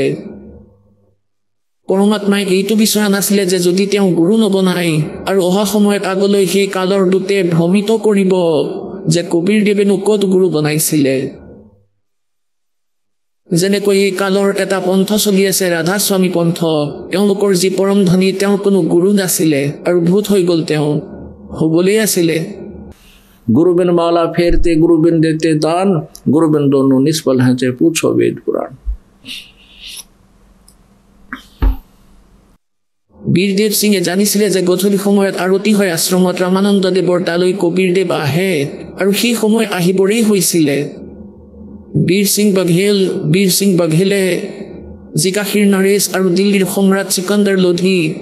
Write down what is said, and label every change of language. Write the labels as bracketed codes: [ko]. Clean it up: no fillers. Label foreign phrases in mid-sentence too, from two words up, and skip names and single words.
[as] পৰমাত্মাই এইটো বিচৰা নাছিলে যে যদি তেওঁ গুৰু নবনায় আৰু অহা সময়ত আগলৈ সেই কালৰ দূতে ভ্ৰমিত কৰিব যে কবিৰদেৱেনো ক'ত গুৰু বনাইছিলে। যেনেকৈ এই কালৰ এটা পন্থ চলি আছে, ৰাধাস্বামী পন্থ। তেওঁলোকৰ যি পৰম ধনী, তেওঁৰ কোনো গুৰু নাছিলে আৰু ভূত হৈ গ'ল, তেওঁ হ'বলৈ আছিলে। [hi] गुरुबिन माला फेरते गुरुबिन देते दान, गुरुबिन दोनों निष्फल हैं चाहे पूछो वेद पुराण। [as] বীৰদেৱ সিঙে জানিছিলে যে গধূলি সময়ত আৰতি হয় আশ্ৰমত, ৰামানন্দদেৱৰ তালৈ কবিৰদেৱ আহে আৰু সেই সময় আহিবৰেই হৈছিলে। বীৰ সিং বাঘেলে জিকাশীৰ নৰেশ আৰু দিল্লীৰ সম্ৰাট চিকন্দৰ লোধি।